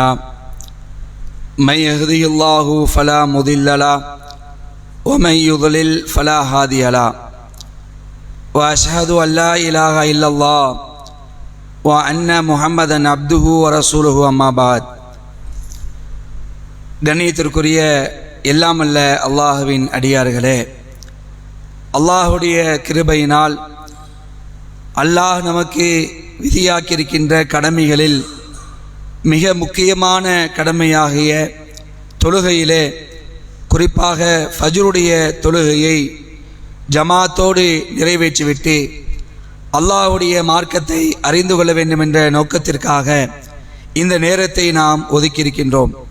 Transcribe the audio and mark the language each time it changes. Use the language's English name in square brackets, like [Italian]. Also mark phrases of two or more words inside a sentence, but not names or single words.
[Arabic] من يهده الله فلا مضل له ومن يضلل فلا هادي له. وأشهد أن لا إله إلا الله وأن محمدا عبده ورسوله أما بعد. [Tamil] கண்ணியத்திற்குரிய எல்லாம் அல்ல அல்லாஹுவின் அடியார்களே, அல்லாஹுடைய கிருபையினால் அல்லாஹ் நமக்கு விதியாக்கியிருக்கின்ற கடமைகளில் மிக முக்கியமான கடமையாகிய தொழுகையிலே, குறிப்பாக ஃபஜ்ருடைய தொழுகையை ஜமாத்தோடு நிறைவேற்றிவிட்டு அல்லாஹ்வுடைய மார்க்கத்தை அறிந்து கொள்ள வேண்டும் என்ற நோக்கத்திற்காக இந்த நேரத்தை நாம் ஒதுக்கியிருக்கின்றோம்.